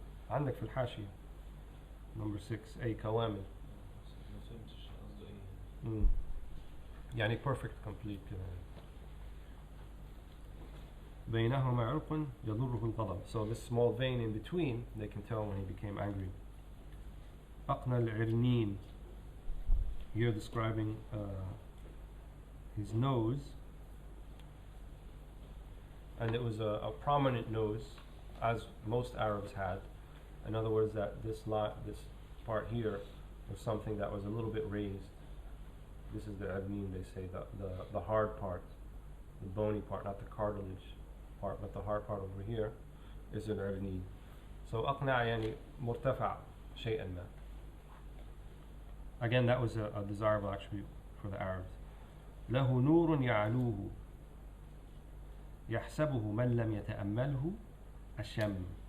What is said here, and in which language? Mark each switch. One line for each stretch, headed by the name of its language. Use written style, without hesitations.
Arabic: عندك في الحاشية
English: number 6
Arabic: أي كوامل. ما فهمتش قصده ايه. يعني
English: perfect complete
Arabic: كده. بينهما عرق يضره الغضب.
English: So this small vein in between, they can tell when he became angry.
Arabic: أقنى العرنين.
English: Here describing his nose, and it was a prominent nose, as most Arabs had. In other words, that this part here was something that was a little bit raised. This is the abneen, they say, the hard part, the bony part, not the cartilage part, but the hard part over here is an abneen.
Arabic: So أقنع يعني مرتفع شيئا ما.
English: Again, that was a desirable attribute for the Arabs.
Arabic: له نور يعلوه يحسبه من لم يتأمله الشم.